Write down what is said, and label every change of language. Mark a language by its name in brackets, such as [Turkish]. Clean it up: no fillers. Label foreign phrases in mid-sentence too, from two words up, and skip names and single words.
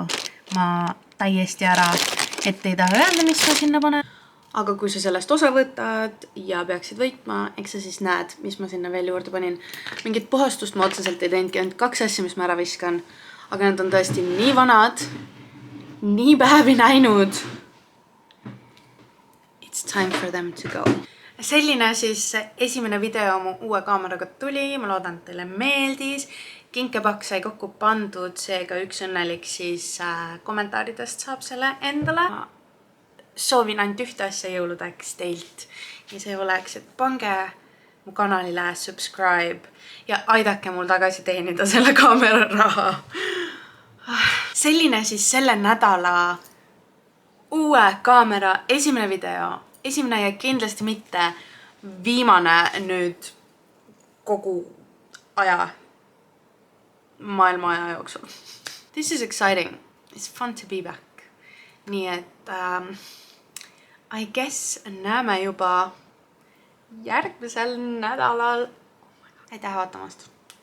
[Estonian] Ma täiesti ära, et ei taha öelda, mis ma sinna panen. Aga kui sa sellest osa võtad ja peaksid võitma, eks sa siis näed, mis ma sinna veel juurde panin. Mingit puhastust ma otseselt ei teinudki, ainult 2 asja, mis ma ära viskan. Aga need on tõesti nii vanad, nii päevi näinud. [English] It's time for them to go. [Estonian] Selline siis esimene video mu uue kaameraga tuli. Ma loodan, et teile meeldis. Kinkepakk sai kokku pandud, seega üks õnnelik siis kommentaaridest saab selle endale. Soovin ainult ühte asja jõuludeks teilt ja see oleks, et pange mu kanalile subscribe ja aidake mul tagasi teenida selle kaamera raha. Selline siis selle nädala uue kaamera esimene video. Esimene ja kindlasti mitte viimane nüüd kogu aja, maailma aja jooksul. [English] This is exciting. It's fun to be back. [Estonian] Nii et [English] I guess [Estonian] näeme juba järgmisel nädalal. Aitäh vaatamast!